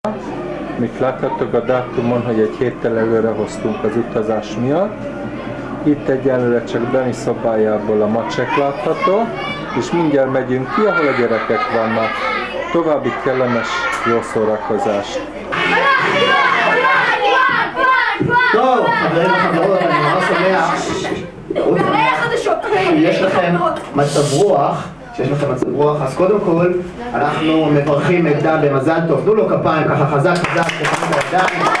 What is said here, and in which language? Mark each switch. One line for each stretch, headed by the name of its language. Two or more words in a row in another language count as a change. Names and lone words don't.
Hungarian: Mit láthattok a dátumon, hogy egy héttel előre hoztunk az utazás miatt. Itt egyelőre csak Dani szobájából a macsek látható, és mindjárt megyünk ki, ahol a gyerekek vannak. További kellemes jó szórakozást!
Hebrew: טוב, חברים וחברות, אני ממש שמח שיש לכם מצב רוח, אז קודם כל אנחנו מברכים את דן במזל טוב, תנו לו כפיים ככה חזק חזק, תחזקו בידיים.